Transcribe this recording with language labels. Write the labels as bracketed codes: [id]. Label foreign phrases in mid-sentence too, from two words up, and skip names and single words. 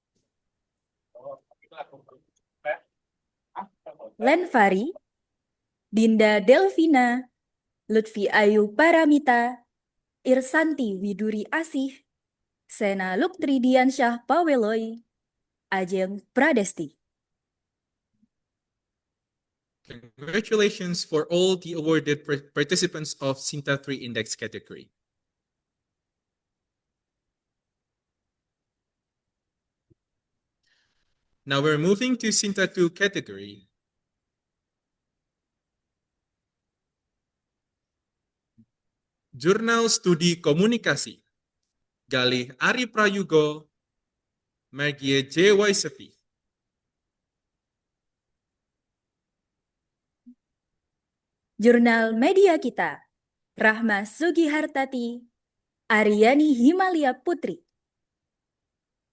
[en] Lenfari, Dinda Delvina, Lutfi Ayu Paramita, Irsanti Widuri Asih, Sena Luktri Diansyah Paweloy, Ajeng Pradesti. Congratulations for all the awarded participants of Sinta 3 Index category. Now we're moving to Sinta 2 category. Jurnal Studi Komunikasi, Galih Ari Prayugo, Margie J. Waisepi. Jurnal Media Kita, Rahma Sugihartati, Aryani Himalia Putri.